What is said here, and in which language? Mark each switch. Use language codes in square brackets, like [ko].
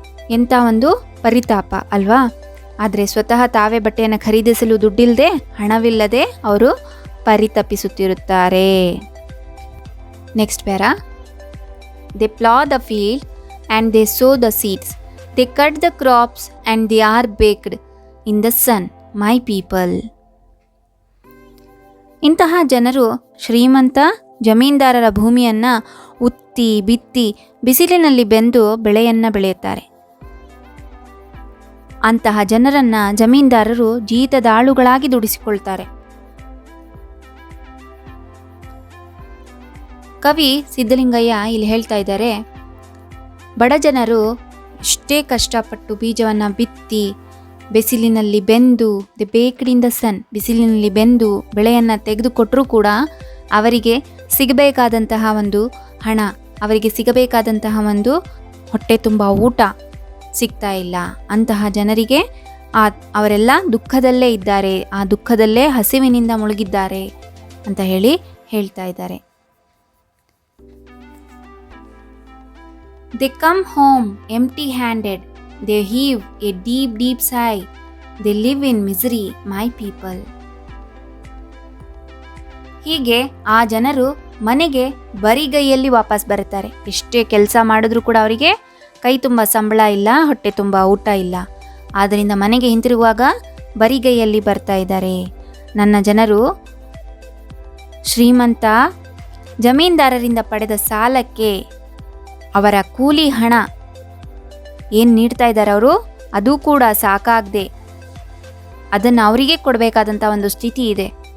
[kn] ಎಂಥ ಒಂದು ಪರಿತಾಪ ಅಲ್ವಾ. ಆದರೆ ಸ್ವತಃ ತಾವೇ ಬಟ್ಟೆಯನ್ನು ಖರೀದಿಸಲು ದುಡ್ಡಿಲ್ಲದೆ, ಹಣವಿಲ್ಲದೆ ಅವರು ಪರಿತಪಿಸುತ್ತಿರುತ್ತಾರೆ. [en] Next para, they plough the field and they sow the seeds. They cut the crops and they are baked in the sun, my people. [kn] ಇಂತಹ ಜನರು ಶ್ರೀಮಂತ ಜಮೀನ್ದಾರರ ಭೂಮಿಯನ್ನು ಉತ್ತಿ ಬಿತ್ತಿ ಬಿಸಿಲಿನಲ್ಲಿ ಬೆಂದು ಬೆಳೆಯನ್ನು ಬೆಳೆಯುತ್ತಾರೆ. ಅಂತಹ ಜನರನ್ನು ಜಮೀನ್ದಾರರು ಜೀತದಾಳುಗಳಾಗಿ ದುಡಿಸಿಕೊಳ್ತಾರೆ. ಕವಿ ಸಿದ್ಧಲಿಂಗಯ್ಯ ಇಲ್ಲಿ ಹೇಳ್ತಾ ಇದ್ದಾರೆ, ಬಡ ಜನರು ಎಷ್ಟೇ ಕಷ್ಟಪಟ್ಟು ಬೀಜವನ್ನು ಬಿತ್ತಿ ಬಿಸಿಲಿನಲ್ಲಿ ಬೆಂದು, [en] the baked in the sun, [kn] ಬಿಸಿಲಿನಲ್ಲಿ ಬೆಂದು ಬೆಳೆಯನ್ನು ತೆಗೆದುಕೊಟ್ಟರೂ ಕೂಡ ಅವರಿಗೆ ಸಿಗಬೇಕಾದಂತಹ ಒಂದು ಹಣ, ಅವರಿಗೆ ಸಿಗಬೇಕಾದಂತಹ ಒಂದು ಹೊಟ್ಟೆ ತುಂಬ ಊಟ ಸಿಗ್ತಾ ಇಲ್ಲ. ಅಂತಹ ಜನರಿಗೆ ಅವರೆಲ್ಲ ದುಃಖದಲ್ಲೇ ಇದ್ದಾರೆ, ಆ ದುಃಖದಲ್ಲೇ ಹಸಿವಿನಿಂದ ಮುಳುಗಿದ್ದಾರೆ ಅಂತ ಹೇಳ್ತಾ ಇದ್ದಾರೆ. [en] They come home empty-handed. They heave a deep, deep sigh. They live in misery, my people. [kn] ಹೀಗೆ ಆ ಜನರು ಮನೆಗೆ ಬರಿಗೈಯಲ್ಲಿ ವಾಪಸ್ ಬರುತ್ತಾರೆ. ಎಷ್ಟೇ ಕೆಲಸ ಮಾಡಿದ್ರೂ ಕೂಡ ಅವರಿಗೆ ಕೈ ತುಂಬ ಸಂಬಳ ಇಲ್ಲ, ಹೊಟ್ಟೆ ತುಂಬ ಊಟ ಇಲ್ಲ. ಆದ್ದರಿಂದ ಮನೆಗೆ ಹಿಂತಿರುಗುವಾಗ ಬರಿಗೈಯಲ್ಲಿ ಬರ್ತಾ ಇದ್ದಾರೆ. ನನ್ನ ಜನರು ಶ್ರೀಮಂತ ಜಮೀನ್ದಾರರಿಂದ ಪಡೆದ ಸಾಲಕ್ಕೆ ಅವರ ಕೂಲಿ ಹಣ ಏನು ನೀಡ್ತಾ ಇದ್ದಾರೆ ಅವರು, ಅದು ಕೂಡ ಸಾಕಾಗದೆ ಅದನ್ನು ಅವರಿಗೆ ಕೊಡಬೇಕಾದಂಥ ಒಂದು ಸ್ಥಿತಿ ಇದೆ.